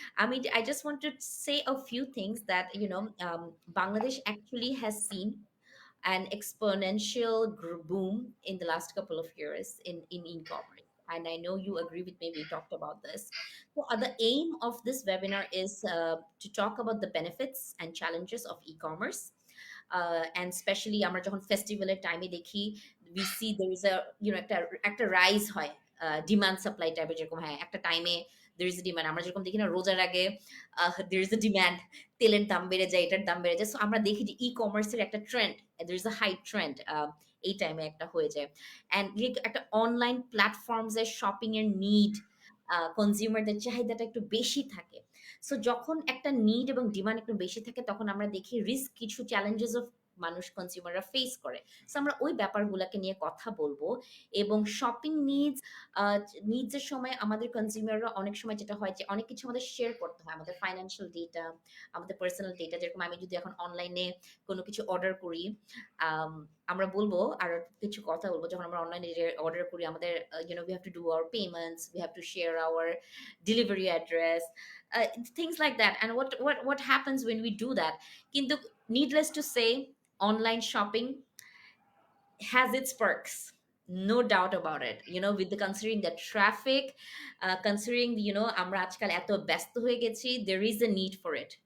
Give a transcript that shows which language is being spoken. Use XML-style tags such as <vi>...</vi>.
<en>I mean, I just want to say a few things that Bangladesh actually has seen an exponential boom in the last couple of years in e-commerce. And I know you agree with me, we talked about this. So the aim of this webinar is to talk about the benefits and challenges of e-commerce. And especially</en> <bn>আমরা যখন ফেস্টিভ্যালের টাইমে দেখি,</bn> <en>we see there is a</en> <bn>একটা rise হয় demand supply টাইপের, যেরকম হ্যাঁ একটা টাইমে</bn> <en>there is a demand।</en> <bn>আমরা যেরকম দেখি না রোজার আগে</bn> <en>there is a demand,</en> <bn>তেলের দাম বেড়ে যায়, এটার দাম বেড়ে যায়। সো আমরা দেখি যে ই কমার্সের একটা trend,</bn> <en>there is a high trend</en> <bn>এই টাইমে একটা হয়ে যায়। অ্যান্ড একটা অনলাইন প্ল্যাটফর্মস এর শপিং এর নিড, কনজিউমারদের চাহিদাটা একটু বেশি থাকে। সো যখন একটা নিড এবং ডিমান্ড একটু বেশি থাকে, তখন আমরা দেখি রিস্ক, কিছু চ্যালেঞ্জেস অফ মানুষ কনজিউমাররা ফেস করে। সো আমরা ওই ব্যাপারগুলোকে নিয়ে কথা বলবো। এবং শপিং নিডসের সময় আমাদের কনজিউমাররা অনেক সময় যেটা হয় যে অনেক কিছু আমাদের শেয়ার করতে হয়, আমাদের ফাইন্যান্সিয়াল ডেটা, আমাদের পার্সোনাল ডেটা। যেরকম আমি যদি এখন অনলাইনে কোনো কিছু অর্ডার করি, আম, আমরা বলবো আর কিছু কথা বলবো, যখন আমরা অনলাইনে অর্ডার করি আমাদের</bn> <en>we have to do our payments, we have to share our delivery address, things like that. And what happens when we do that? কিন্তু needless to say, online shopping has its perks. No doubt about it. With the considering the traffic, considering</en> <bn>আমরা আজকাল এত ব্যস্ত হয়ে গেছি,</bn> <en>there is a need for it.</en>